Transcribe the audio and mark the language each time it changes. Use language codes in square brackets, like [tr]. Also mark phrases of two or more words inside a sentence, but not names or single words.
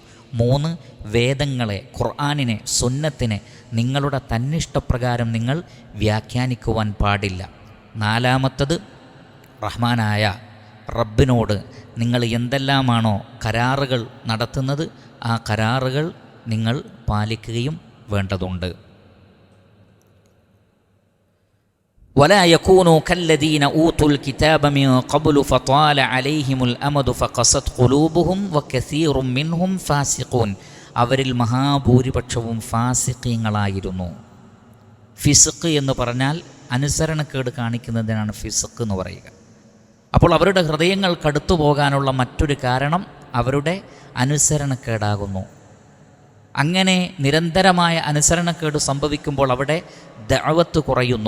[ml] 3, വേദങ്ങളെ, ഖുർആനിനെ, സുന്നത്തിനെ നിങ്ങളുടെ തന്നിഷ്ടപ്രകാരം നിങ്ങൾ വ്യാഖ്യാനിക്കുവാൻ പാടില്ല. 4, റഹ്മാനായ റബ്ബിനോട് നിങ്ങൾ എന്തെല്ലാമാണോ കരാറുകൾ നടത്തുന്നത് ആ കരാറുകൾ നിങ്ങൾ പാലിക്കുകയും വേണ്ടതുണ്ട്. [ar] ولا يكونوا كالذين أوتوا الكتاب من قبل فطال عليهم الأمد فقست قلوبهم وكثير منهم فاسقون, [ml] അവരിൽ മഹാഭൂരിപക്ഷവും ഫാസിഖീങ്ങളായിരുന്നു. ഫിസ്ഖ് എന്ന് പറഞ്ഞാൽ അനുസരണക്കേട് കാണിക്കുന്നതിനാണ് ഫിസ്ഖ് എന്ന് പറയുക. അപ്പോൾ അവരുടെ ഹൃദയങ്ങൾ കടുത്തു പോകാനുള്ള മറ്റൊരു കാരണം അവരുടെ അനുസരണക്കേടാകുന്നു. അങ്ങനെ നിരന്തരമായ അനുസരണക്കേട് സംഭവിക്കുമ്പോൾ അവിടെ ദഅവത്ത് കുറയുന്നു.